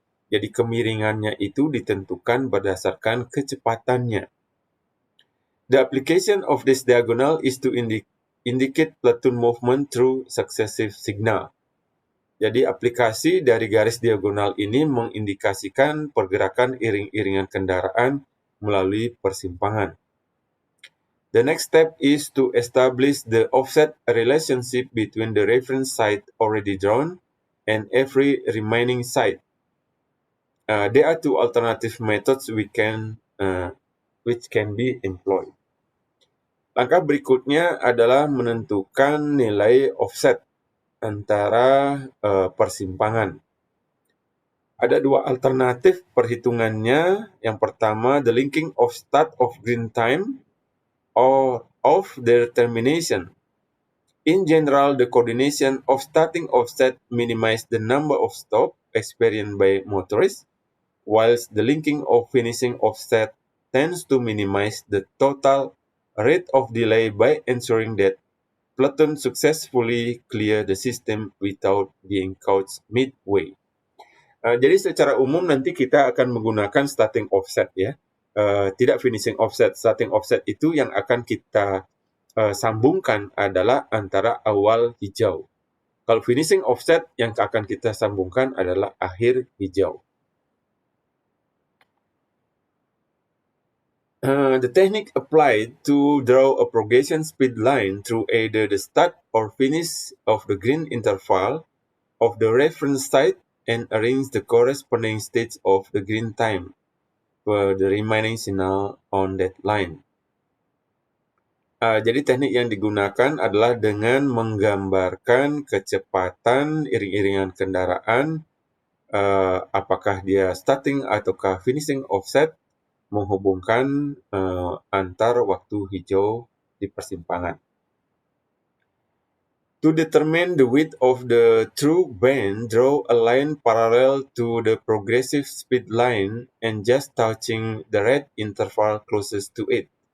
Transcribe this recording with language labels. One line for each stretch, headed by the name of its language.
Indonesian: Jadi kemiringannya itu ditentukan berdasarkan kecepatannya.
English: The application of this diagonal is to indicate platoon movement through successive signal.
Indonesian: Jadi aplikasi dari garis diagonal ini mengindikasikan pergerakan iring-iringan kendaraan melalui persimpangan.
English: The next step is to establish the offset relationship between the reference site already drawn and every remaining site. There are two alternative methods which can be employed.
Indonesian: Langkah berikutnya adalah menentukan nilai offset antara persimpangan. Ada dua alternatif perhitungannya. Yang pertama,
English: the linking of start of green time or of their termination. In general, the coordination of starting offset minimize the number of stops experienced by motorists, whilst the linking of finishing offset tends to minimize the total rate of delay by ensuring that platoon successfully clear the system without being caught midway.
Indonesian: Jadi secara umum nanti kita akan menggunakan starting offset ya, tidak finishing offset. Starting offset itu yang akan kita sambungkan adalah antara awal hijau. Kalau finishing offset yang akan kita sambungkan adalah akhir hijau.
English: The technique applied to draw a progression speed line through either the start or finish of the green interval of the reference site and arrange the corresponding states of the green time for the remaining signal on that line.
Indonesian: Jadi teknik yang digunakan adalah dengan menggambarkan kecepatan iring-iringan kendaraan, apakah dia starting ataukah finishing offset, menghubungkan antar waktu hijau di persimpangan.
English: To determine the width of the true band, draw a line parallel to the progressive speed line and just touching the red interval closest to it.